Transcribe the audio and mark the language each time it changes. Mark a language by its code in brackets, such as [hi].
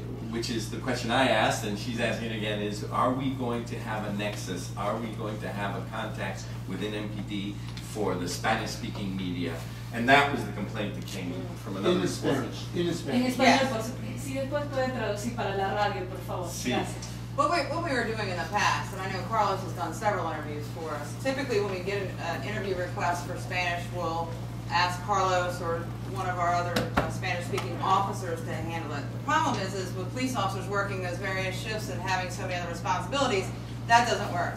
[en] which is the question I asked, and she's asking again, is are we going to have a nexus? Are we going to have a contact within MPD for the Spanish-speaking media? And that was the complaint that came from another report. [es] En español, si después puede traducir para la radio, por favor. Sí. Gracias. [en] What we were doing in the past, and I know Carlos has done several interviews for us, typically when we get an interview request for Spanish, we'll ask Carlos or one of our other Spanish-speaking officers to handle it. The problem is with police officers working those various shifts and having so many other responsibilities, that doesn't work.